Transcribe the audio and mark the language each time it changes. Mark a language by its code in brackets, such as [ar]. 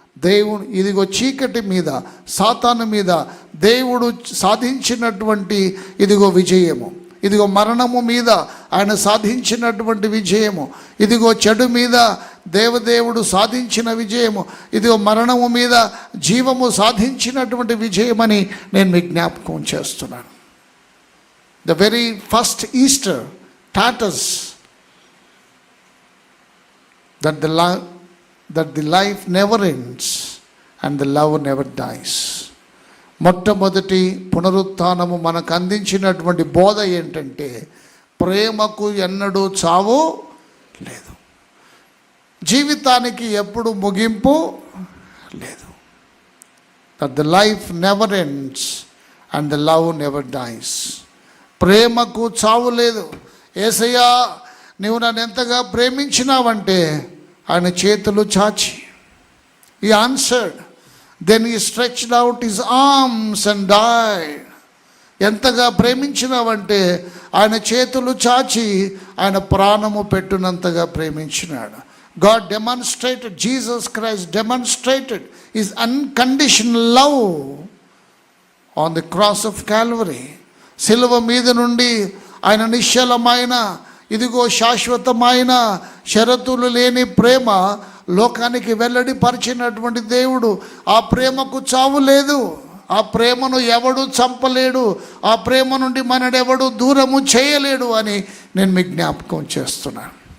[te] దేవుడు ఇదిగో చీకటి మీద, సాతాను మీద దేవుడు సాధించినటువంటి ఇదిగో విజయము, ఇదిగో మరణము మీద ఆయన సాధించినటువంటి విజయము, ఇదిగో చెడు మీద దేవదేవుడు సాధించిన విజయము, ఇదిగో మరణము మీద జీవము సాధించినటువంటి విజయమని నేను మీకు జ్ఞాపకం చేస్తున్నాను. [en] The very first Easter taught us that the life never ends and the love never dies. [te] మొట్టమొదటి పునరుత్థానము మనకు అందించినటువంటి బోధ ఏంటంటే, ప్రేమకు ఎన్నడూ చావు లేదు, జీవితానికి ఎప్పుడు ముగింపు లేదు. [en] that the life never ends and the love never dies. [te] ప్రేమకు చావు లేదు. యేసయ్యా, నీవు నన్ను ఎంతగా ప్రేమించినావంటే ఆయన చేతులు చాచి, [en] he answered, then he stretched out his arms and died. [te] ఎంతగా ప్రేమించినావంటే ఆయన చేతులు చాచి ఆయన ప్రాణము పెట్టునంతగా ప్రేమించినాడు. [en] God demonstrated, Jesus Christ demonstrated his unconditional love on the cross of Calvary. [te] సిలువ మీద నుండి ఆయన నిశ్చలమైన, ఇదిగో శాశ్వతమైన, షరతులు లేని ప్రేమ లోకానికి వెల్లడిపరిచినటువంటి దేవుడు. ఆ ప్రేమకు చావు లేదు, ఆ ప్రేమను ఎవడు చంపలేడు, ఆ ప్రేమ నుండి మనడెవడు దూరము చేయలేడు అని నేను మీకు జ్ఞాపకం చేస్తున్నాను.